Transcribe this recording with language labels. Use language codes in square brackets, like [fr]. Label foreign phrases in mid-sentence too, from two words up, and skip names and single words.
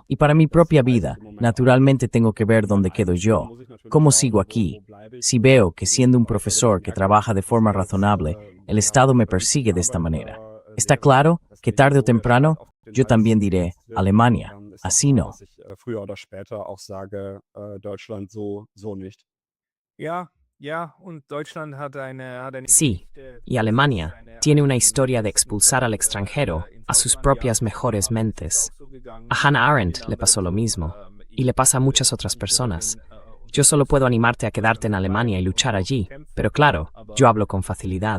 [es] Y para mi propia vida, naturalmente tengo que ver dónde quedo yo, cómo sigo aquí. Si veo que siendo un profesor que trabaja de forma razonable, el Estado me persigue de esta manera, está claro que tarde o temprano yo también diré Alemania, así no. [de] Früher oder später auch sage, Deutschland so nicht. [es] Sí, y Alemania tiene una historia de expulsar al extranjero a sus propias mejores mentes. A Hannah Arendt le pasó lo mismo, y le pasa a muchas otras personas. Yo solo puedo animarte a quedarte en Alemania y luchar allí, pero claro, yo hablo con facilidad.